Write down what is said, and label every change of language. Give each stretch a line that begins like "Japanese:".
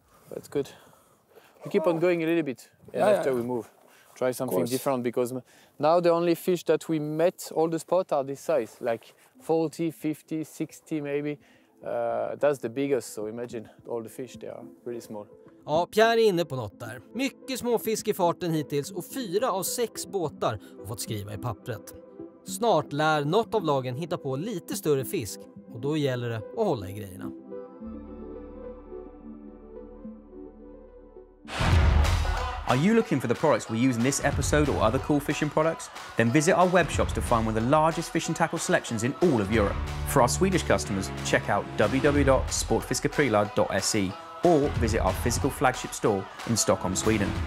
English: That's good. We keep on going a little bit, and after we move. Try something different, because now the only fish that we met, all the spots are this size, like 40, 50, 60 maybe. That's the biggest, so imagine all the fish, they are really small.
Swedish: Ja, Pierre är inne på något där. Mycket småfisk i farten hittills och 4 av 6 båtar har fått skriva i pappret. Snart lär något av lagen hitta på lite större fisk och då gäller det att hålla i grejerna.
English: Are you looking for the products we use in this episode or other cool fishing products? Then visit our web shops to find one of the largest fishing tackle selections in all of Europe. For our Swedish customers, check out www.sportfiskeprylad.se or visit our physical flagship store in Stockholm, Sweden.